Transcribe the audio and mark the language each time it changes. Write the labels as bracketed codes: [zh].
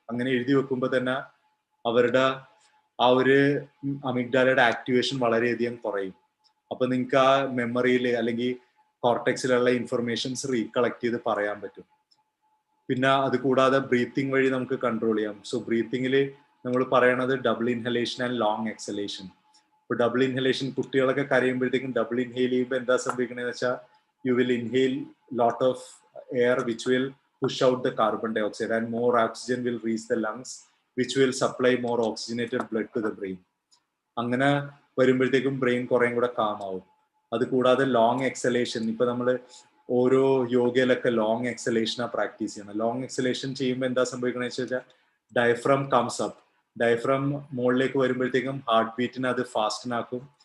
[ml] അങ്ങനെ എഴുതി വെക്കുമ്പോൾ തന്നെ അവരുടെ ആ ഒരു അമിഗ്ഡാലയുടെ ആക്ടിവേഷൻ വളരെയധികം കുറയും. അപ്പൊ നിങ്ങൾക്ക് ആ മെമ്മറിയിൽ അല്ലെങ്കിൽ കോർട്ടെക്സിലുള്ള ഇൻഫർമേഷൻസ് റീകളക്ട് ചെയ്ത് പറയാൻ പറ്റും. പിന്നെ അത് കൂടാതെ ബ്രീത്തിങ് വഴി നമുക്ക് കൺട്രോൾ ചെയ്യാം. സോ ബ്രീത്തിങ്ങിൽ നമ്മൾ പറയണത് double inhalation and long exhalation. ഇപ്പൊ ഡബിൾ ഇൻഹലേഷൻ, കുട്ടികളൊക്കെ കരയുമ്പോഴത്തേക്കും ഡബിൾ ഇൻഹെയിൽ ചെയ്യുമ്പോൾ എന്താ സംഭവിക്കണമെന്ന് വെച്ചാൽ [en] You will inhale lot of air which will push out the carbon dioxide and more oxygen will reach the lungs which will supply more oxygenated blood to the brain. [ml] അങ്ങനെ വരുമ്പോഴത്തേക്കും brain കുറേയും കൂടെ calm ആവും. അത് കൂടാതെ long exhalation, ഇപ്പൊ നമ്മൾ ഓരോ യോഗയിലൊക്കെ ലോങ് എക്സലേഷനാ പ്രാക്ടീസ് ചെയ്യണം. ലോങ് എക്സലേഷൻ ചെയ്യുമ്പോൾ എന്താ സംഭവിക്കണമെന്ന് വെച്ചാൽ [en] Diaphragm comes up. [ml] ഡയഫ്രം മുകളിലേക്ക് വരുമ്പോഴത്തേക്കും ഹാർട്ട് ബീറ്റിനെ അത് ഫാസ്റ്റനാക്കും.